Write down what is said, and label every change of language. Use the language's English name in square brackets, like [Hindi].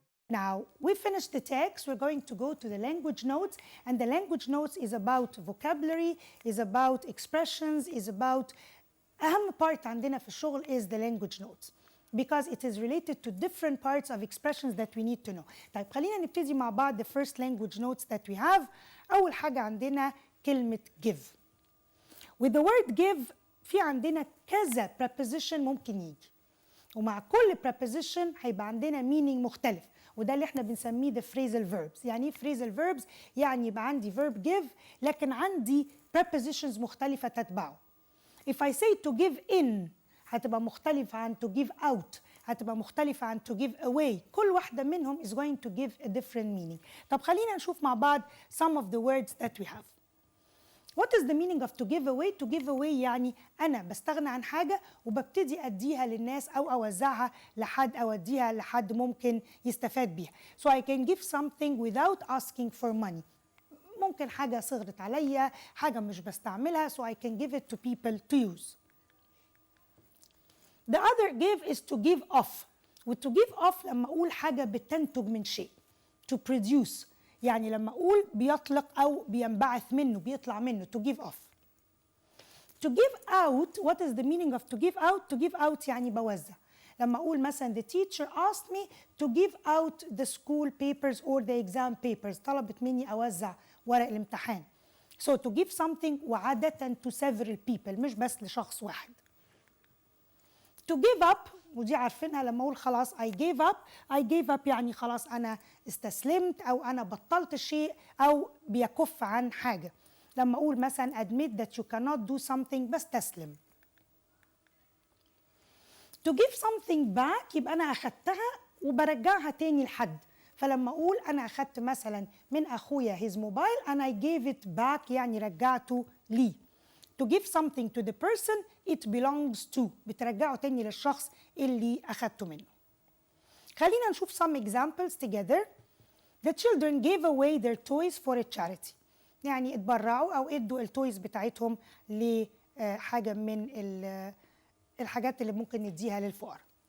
[English] Now, we finished the text. We're going to go to the language notes, and the language notes is about vocabulary, is about expressions, is about [Arabic] أهم [English] part [Arabic] عندنا في الشغل [English] is the language notes because it is related to different parts of expressions that we need to know. [Arabic] طيب خلينا نبتدي مع بعض [English] the first language notes that we have. [Arabic] أول حاجة عندنا كلمة give. [English] With the word give [Arabic] في عندنا كذا preposition ممكن يجي، ومع كل preposition هيبقى عندنا meaning مختلف، وده اللي احنا بنسميه [English] the phrasal verbs. [Arabic] يعني ايه phrasal verbs؟ يعني يبقى عندي verb give لكن عندي prepositions مختلفة تتبعه. [English] If I say to give in [Arabic] هتبقى مختلفة عن [English] to give out، هتبقى مختلفة عن to give away. [Arabic] كل واحدة منهم [English] is going to give a different meaning. [Arabic] طب خلينا نشوف مع بعض [English] some of the words that we have. What is the meaning of to give away? To give away [Arabic] يعني أنا بستغنى عن حاجة وببتدي أديها للناس أو أوزعها لحد أو أديها لحد ممكن يستفاد بيها. [English] So I can give something without asking for money. [Arabic] ممكن حاجة صغرت عليا، حاجة مش بستعملها [English] so I can give it to people to use. The other give is to give off. [Arabic] وto give off لما أقول حاجة بتنتج من شيء. [English] To produce. [Arabic] يعني لما أقول بيطلق أو بينبعث منه، بيطلع منه. [English] To give off. To give out, what is the meaning of to give out? To give out [Arabic] يعني بوزع. لما أقول مثلا [English] the teacher asked me to give out the school papers or the exam papers. [Arabic] طلبت مني أوزع ورق الامتحان. [English] So to give something [Arabic] وعادة [English] to several people [Arabic] مش بس لشخص واحد. [English] To give up [Arabic] ودي عارفينها لما أقول خلاص [English] I gave up. I gave up [Arabic] يعني خلاص أنا استسلمت أو أنا بطلت شيء أو بيكف عن حاجة. لما أقول مثلا [English] admit that you cannot do something بستسلم. To give something back [Arabic] يبقى أنا أخدتها وبرجعها تاني لحد. فلما اقول انا اخدت مثلا من اخويا [English] his mobile and I gave it back [Arabic] يعني رجعته ليه. [English] To give something to the person it belongs to، [Arabic] بترجعه تاني للشخص اللي اخدته منه. خلينا نشوف [English] some examples together. The children gave away their toys for a charity. [Arabic] يعني اتبرعوا او ادوا التويز بتاعتهم لحاجه من الحاجات اللي ممكن نديها للفقراء.